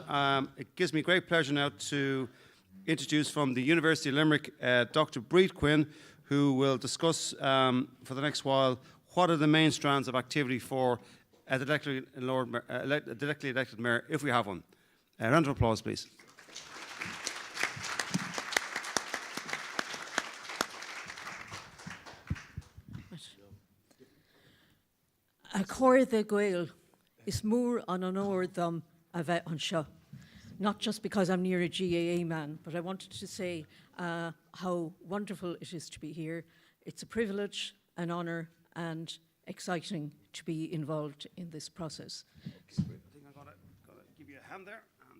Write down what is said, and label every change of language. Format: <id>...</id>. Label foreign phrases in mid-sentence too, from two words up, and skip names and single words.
<en>It gives me great pleasure now to introduce from the University of Limerick, Dr. Breed Quinn, who will discuss for the next while what are the main strands of activity for a directly elected mayor, if we have one. A round of applause, please.</en> <ga>A cóir de Gael is mór an onóir dom a bheith an seo.</ga> <en>Not just because I'm near a GAA man, but I wanted to say how wonderful it is to be here. It's a privilege, an honour, and exciting to be involved in this process. I think I'm going to give you a hand there.</en>